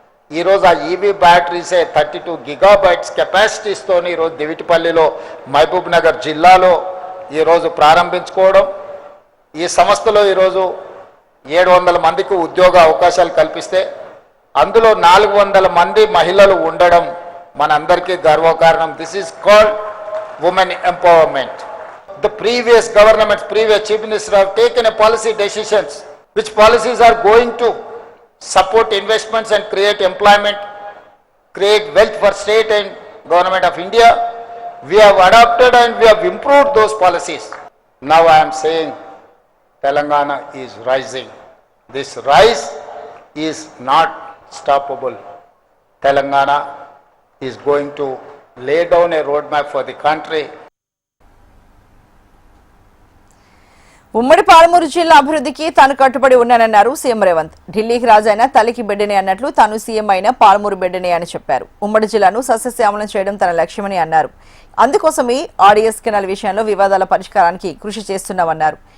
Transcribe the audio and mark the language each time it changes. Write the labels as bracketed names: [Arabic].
[Telugu] ఈరోజు ఆ EV బ్యాటరీసే 32 gigabytes కెపాసిటీస్తోని ఈరోజు దివిటిపల్లిలో, మహబూబ్ నగర్ జిల్లాలో ఈరోజు ప్రారంభించుకోవడం, ఈ సంస్థలో ఈరోజు 700 మందికి ఉద్యోగ అవకాశాలు కల్పిస్తే అందులో 400 మంది మహిళలు ఉండడం మనందరికీ గర్వకారణం. [English] This is called women empowerment. The previous governments, previous chief minister have taken a policy decisions which policies are going to support investments and create employment, create wealth for state and government of India. We have adopted and we have improved those policies. Now I am saying Telangana is rising. This rise is not stoppable. Telangana is going to lay down a roadmap for the country. [Telugu] ఉమ్మడి పాలమూరు జిల్లా అభివృద్ధికి తాను కట్టుబడి ఉన్నానన్నారు CM Revanth. ఢిల్లీకి రాజైన తల్లికి బిడ్డనే అన్నట్లు తాను సీఎం అయిన పాలమూరు బిడ్డనే అని చెప్పారు. ఉమ్మడి జిల్లాను సస్యశ్యామలం చేయడం తన లక్ష్యమని అన్నారు. అందుకోసమే ఆర్డీఎస్ కెనాల్ విషయంలో వివాదాల పరిష్కారానికి కృషి చేస్తున్నామన్నారు.